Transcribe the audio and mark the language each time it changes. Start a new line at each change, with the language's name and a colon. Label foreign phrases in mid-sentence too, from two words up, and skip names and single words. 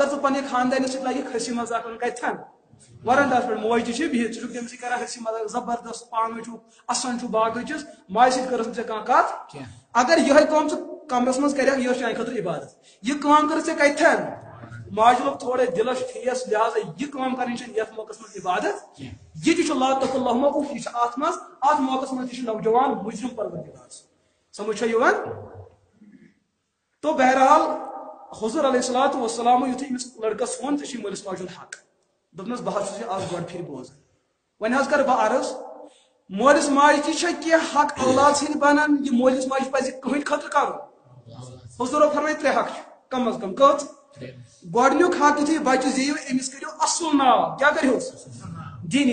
Kashmiri: ژٕ پننہِ خاندارنہِ سۭتۍ لگہِ ہسی مزاق کرُن کتھن ورنداہس پٮ۪ٹھ موج تہِ چھِ بِہِتھ ژٕ چھُکھ تٔمِس سۭتۍ کران ہسی مزاق زبردست پانہٕ ؤنۍ چھُکھ اسان چھُ باقٕے چیٖز ماجہِ سۭتۍ کٔرٕس نہٕ ژےٚ کانٛہہ کتھ اگر یِہے کٲم ژٕ کمرس منٛز کریکھ یہِ ٲس چانہِ خٲطرٕ عبادت یہِ کٲم کٔرٕتھ ژےٚ کتھن ماجہِ لوگ تھوڑا دلس ٹھیس لہٰذا یہِ کٲم کرٕنۍ چھنہٕ یتھ موقعس منٛز عبادت یہِ تہِ چھُ
Arabic: لا تقل لہما اُف
Kashmiri: یہِ چھُ اتھ منٛز اتھ موقعس منٛز تہِ چھُ نوجوان مجرم پروردگار سمجھ چھا یِوان تو بہرحال حضور
Arabic: علیہ الصلوۃ والسلام
Kashmiri: یُتھُے أمِس لڑکس ووٚن ژےٚ چھُے مٲلِس ماجہِ ہُنٛد حق دپنس بہٕ حظ چھُس یہِ آز گۄڈٕ پھِرِ بوزان وۄنۍ حظ کرٕ بہٕ عرض مٲلِس ماجہِ تہِ چھا کینٛہہ حق اولاد سٕنٛدۍ بنان یہِ مٲلِس ماجہِ پزِ کٕہٕنۍ خٲطرٕ کرُن حضوٗرو فرمٲے 3 حق چھِ کم از کم کٔژ گۄڈنیُک حق یُتھُے بچہِ زیٖو أمِس کٔرِو اصل ناو کیٛاہ کٔرہوس دیٖنی